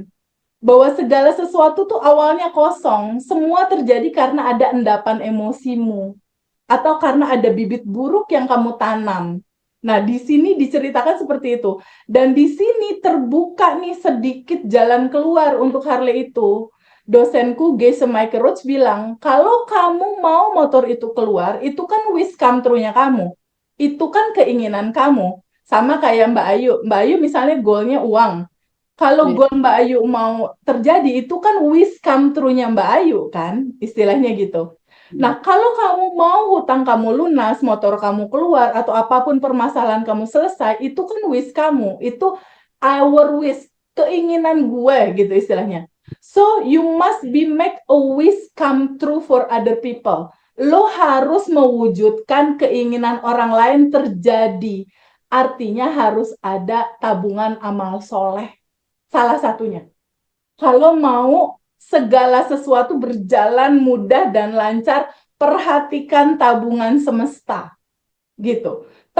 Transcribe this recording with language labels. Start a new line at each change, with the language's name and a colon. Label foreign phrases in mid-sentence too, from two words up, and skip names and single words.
Indonesian: Bahwa segala sesuatu tuh awalnya kosong, semua terjadi karena ada endapan emosimu atau karena ada bibit buruk yang kamu tanam. Nah, di sini diceritakan seperti itu. Dan di sini terbuka nih sedikit jalan keluar untuk Harley itu. Dosenku, Gese Michael Roach bilang, kalau kamu mau motor itu keluar, itu kan
English: wish come true-
Indonesian: nya kamu. Itu kan keinginan kamu. Sama kayak Mbak Ayu. Mbak Ayu misalnya goalnya uang. Kalau Iya. goal Mbak Ayu mau terjadi, itu kan
English: wish come true-
Indonesian: nya Mbak Ayu kan, istilahnya gitu. Nah, kalau kamu mau hutang kamu lunas, motor kamu keluar, atau apapun permasalahan kamu selesai, itu kan wish kamu. Itu
English: our wish,
Indonesian: keinginan gue gitu istilahnya.
English: So, you must be make a wish come true for other people.
Indonesian: Lo harus mewujudkan keinginan orang lain terjadi. Artinya harus ada tabungan amal soleh. Salah satunya. Kalau mau segala sesuatu berjalan mudah dan lancar, perhatikan tabungan semesta gitu.